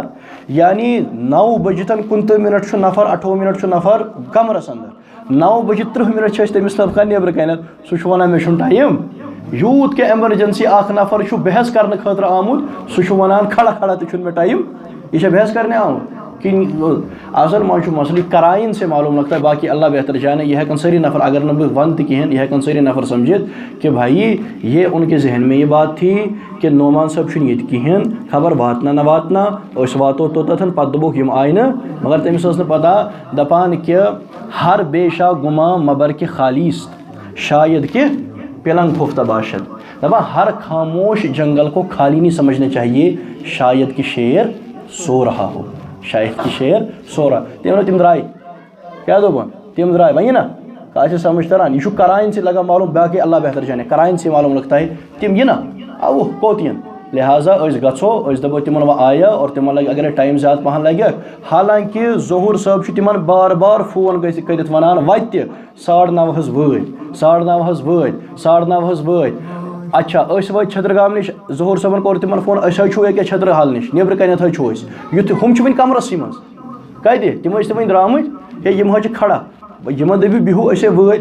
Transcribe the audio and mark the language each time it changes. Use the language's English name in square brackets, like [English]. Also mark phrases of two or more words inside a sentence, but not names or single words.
[Kashmiri] یعنی 9 بجِتھ 29 مِنٹ چھُ نفر 28 مِنٹ چھُ نفر کمرس انٛدر 9 بجِتھ 30 مِنٹ چھِ أسۍ تٔمِس لبکان نیبرٕ کنٮ۪تھ سُہ چھُ ونان مےٚ چھُنہٕ ٹایم. یوٗت کینٛہہ ایمرجنسی اکھ نفر چھُ بحث کرنہٕ خٲطرٕ آمُت سُہ چھُ ونان کھڑا کھڑا تہِ چھُنہٕ مےٚ ٹایم یہِ چھا بحث کرنہِ آمُت کِنہٕ اصل منٛز چھُ مسلہٕ [Urdu] کرایِن سے معلوٗم لگتا ہے باقی اللہ بہتر جانے [Kashmiri] یہِ ہٮ۪کن سٲری نفر اگر نہٕ بہٕ ونہٕ تہِ کِہینۍ یہِ ہٮ۪کن سٲری نفر سمجھِتھ [Urdu] کہ بھائی یہ ان کے ذہن میں یہ بات تھی کہ [Kashmiri] نعمان صٲب چھُنہٕ ییٚتہِ کِہینۍ خبر واتنا نہ واتنا أسۍ واتو توٚتتھ پتہٕ دوٚپُکھ یِم آیہِ نہٕ مگر تٔمِس ٲس نہٕ پتہ دپان کہ [Persian] ہر بیشا گُما مبر کہ خالیٖس شاید کہ پلنگ خفتہ باشد. [Urdu] دپان ہر خاموش جنگل کو خالی نہیں سمجھنا چاہیے شاید کہ شیر سو رہا ہو شاید کہ شیر سو رہا. [Kashmiri] تم درائے کیا دوٚپُن تم درائے وۄنۍ نا کانٛہہ چھِ سمجھ تران یہِ چھُ کرایِن سے لگان معلوٗم [Urdu] باقٕے اللہ بہتر جانے کرایِن سے معلوٗم لگتا ہے [Kashmiri] تِم یِنہ اوہ کوٚت یِن لہٰذا أسۍ گژھو أسۍ دپو تِمن وۄنۍ آیہِ اور تِمن لگہِ اگرے ٹایم زیادٕ پہن لگہِ حالانکہ ظہوٗر صٲب چھُ تِمن بار بار فون کٔرِتھ ونان وتہِ تہِ 9:30 حظ وٲتۍ 9:30 حظ وٲتۍ 9:30 حظ وٲتۍ. اچھا أسۍ وٲتۍ چھترگام نِش ظہوٗر صٲبن کوٚر تِمن فون أسۍ حظ چھُ أکیاہ چھترحال نِش نیبرٕ کنٮ۪تھ حظ چھُ أسۍ یُتھ ہُم چھِ وُنہِ کمرسٕے منٛز کتہِ تِم ٲسۍ تہِ وۄنۍ درٛامٕتۍ ہے یِم حظ چھِ کھڑا یِمن دٔپِو بِہِو أسے وٲتۍ.